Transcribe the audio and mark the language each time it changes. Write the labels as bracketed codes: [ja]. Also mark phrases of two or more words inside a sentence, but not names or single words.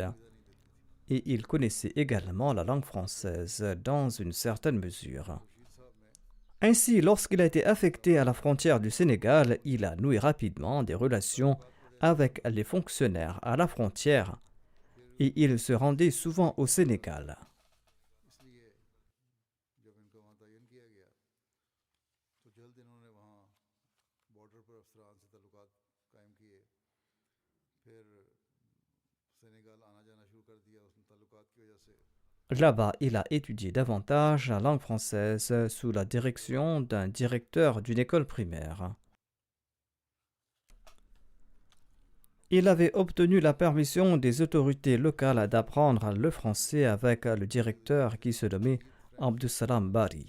[fr] Et il connaissait également la langue française dans une certaine mesure. Ainsi, lorsqu'il a été affecté à la frontière du Sénégal, il a noué rapidement des relations avec les fonctionnaires à la frontière et il se rendait souvent au Sénégal. [hi] इसलिए जब इनका वहाँ तयन किया गया तो जल्द इन्होंने वहाँ बॉर्डर पर अफसरान से ताल्लुकात कायम किए फिर सेनेगल आना जाना शुरू कर दिया उस ताल्लुकात की वजह से [fr] Là-bas, il a étudié davantage la langue française sous la direction d'un directeur d'une école primaire. Il avait obtenu la permission des autorités locales d'apprendre le français avec le directeur qui se nommait Abdussalam Bari.